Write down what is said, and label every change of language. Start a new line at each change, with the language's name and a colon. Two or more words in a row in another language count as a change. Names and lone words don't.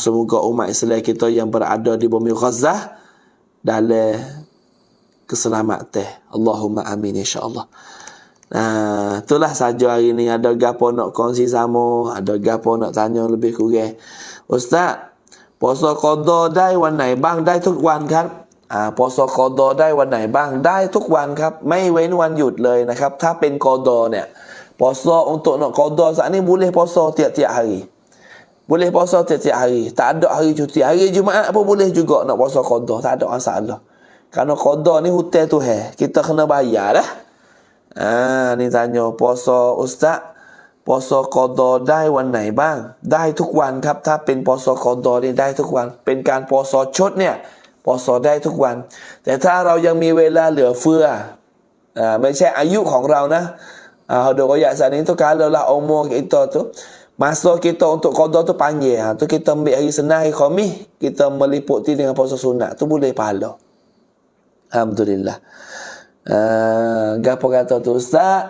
Malay: Semoga umat Islam kita yang berada di bumi Gaza dalam keselamatan.
Arabic: اللهم آمين إن شاء الله.
Malay: Nah, itulah saja hari ni. Ada gapo nak kongsi sama, ada gapo nak tanya lebih kurang. Ustaz, puasa qada
Thai: ได้วันไหนบ้างได้ทุกวันครับ
Malay: puasa qada
Thai: ได้วันไหนบ้างได้ทุกวันครับไม่เว้นวันหยุดเลยนะครับถ้าเป็นqadaเนี่ย
Malay: puasa untuk nak qada saat ni boleh puasa tiap-tiap hari. Boleh puasa tiap-tiap hari. Tak ada hari cuti. Hari Jumaat pun boleh juga nak puasa qada, tak ada masalah. Kerana qada ni hutang Tuhan, kita kena bayar dah. Ni tanya puasa Ustaz, puasa qada
Thai: ได้วันไหนบ้างได้ทุกวันครับถ้าเป็น
Malay: puasa qada
Thai: นี่ได้ทุกวันเป็นการ
Malay: puasa
Thai: ชดเนี่ย
Malay: puasa
Thai: ได้ทุกวันแต่ถ้าเรายังมีเวลาเหลือเฟือไม่ใช่อายุของเรานะ
Malay: ada royak saat ni tu kalau lah umur kita tu masa kita untuk qada tu panjang tu kita ambil hari Senin hari Khamis kita meliputi dengan puasa sunat tu boleh pahala. Alhamdulillah. Gapo kata tu Ustaz?